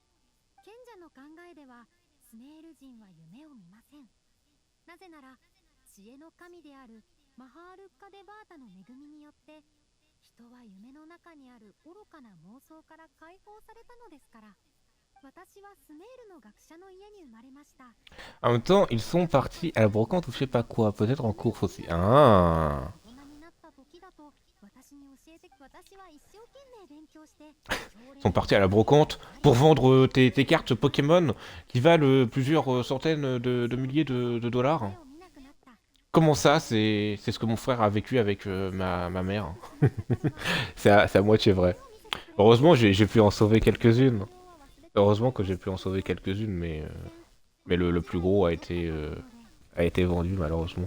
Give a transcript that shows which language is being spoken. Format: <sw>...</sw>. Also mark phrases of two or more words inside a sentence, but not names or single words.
<ja>賢者の考えでは、スメール人は夢を見ません。なぜなら、知恵の神であるマハールッカ・デバータの恵みによって、人は夢の中にある愚かな妄想から解放されたのですから。私はスメールの学者の家に生まれました。</ja> <fr>En même temps, ils sont partis à la brocante ou je sais pas quoi, peut-être en course aussi. Ah.</fr> <ja>大人になった時だと、私に教えて、私は一生懸命勉強して、</ja> <fr>Ils sont partis à la brocante pour vendre tes cartes Pokémon qui valent plusieurs centaines de milliers de dollars. Comment ça, c'est ce que mon frère a vécu avec ma mère. C'est à moitié vrai. Heureusement, j'ai pu en sauver quelques-unes. Heureusement que j'ai pu en sauver quelques-unes, mais le plus gros a été vendu malheureusement.</fr>